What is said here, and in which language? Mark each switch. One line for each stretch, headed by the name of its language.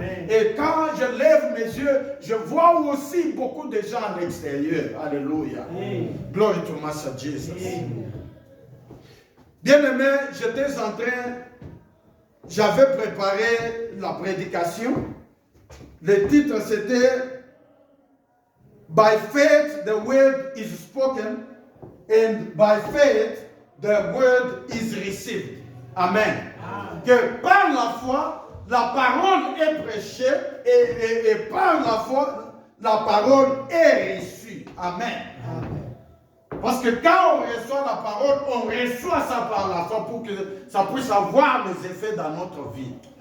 French: Et quand je lève mes yeux, je vois aussi beaucoup de gens à l'extérieur. Alléluia.
English: Glory to Master Jesus.
French: Bien-aimé, j'étais en train, j'avais préparé la prédication.
English: Le titre c'était By faith the word is spoken and by faith the word is received. Amen.
French: Que par la foi, la parole est prêchée et par la foi, la parole est reçue. Amen. Parce que quand on reçoit la parole, on reçoit ça par la foi pour que ça puisse avoir des effets dans notre vie.